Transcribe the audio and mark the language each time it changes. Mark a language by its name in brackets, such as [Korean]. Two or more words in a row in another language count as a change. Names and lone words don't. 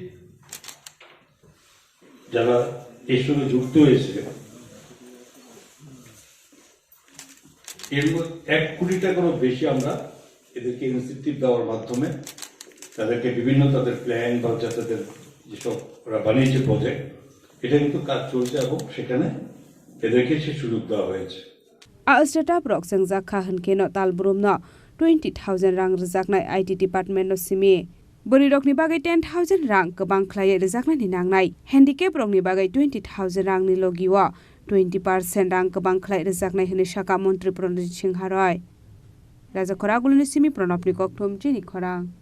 [Bangla] যারা এর সঙ্গে যুক্ত হয়েছে এর মধ্যে 1 কোটি টাকারও বেশি আমরা এদেরকে ইনসেন্টিভ দেওয়ার মাধ্যমে তাদেরকে বিভিন্ন তাদের প্ল্যান বা তাদের যেসব ওরা বানিয়েছে প্রজেক্ট, এটা কিন্তু কাজ চলছে এবং সেখানে এদেরকে সে সুযোগ দেওয়া হয়েছে। [Kok Borok] स्टार्टअप रक संजाखा हनकेनो तालब्रुमनो 20,000 रां रिजाकनाय आईटी डिपार्टमेन्टनो सिमी बोरी रकनि बागै 10,000 रां गोबां ख्लायै रिजाकनायनि नांनाय हेन्डिकेप रकनि बागै 20,000 रांनि लगियो 20% रां गोबां ख्लाय रिजाकनाय होनो शाखा मन्त्री प्रणजित सिंहा रय राजा खरागुलनि सिमी प्रणबनि कक्थुम जिनि खरां